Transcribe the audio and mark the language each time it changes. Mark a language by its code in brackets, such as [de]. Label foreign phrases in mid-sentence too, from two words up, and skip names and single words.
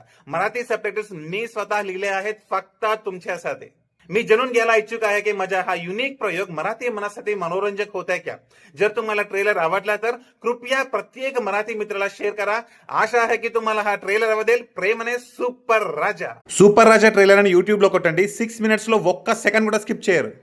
[mr] मराठी सबटायटल्स मी स्वतः लिहिले आहेत फक्त तुमच्यासाठी. मी जाणून घ्यायला इच्छुक आहे की माझा हा युनिक प्रयोग मराठी मनासाठी मनोरंजक होत आहे क्या. जर तुम्हाला ट्रेलर आवडला तर कृपया प्रत्येक मराठी मित्राला शेअर करा. आशा आहे की तुम्हाला हा ट्रेलर आवडेल. प्रेमने सुपर राजा. [te] సూపర్ రాజా ట్రైలర్ అని యూట్యూబ్ లో కొట్టండి. 6 మినిట్స్ లో ఒక్క సెకండ్ కూడా స్కిప్ చేయరు.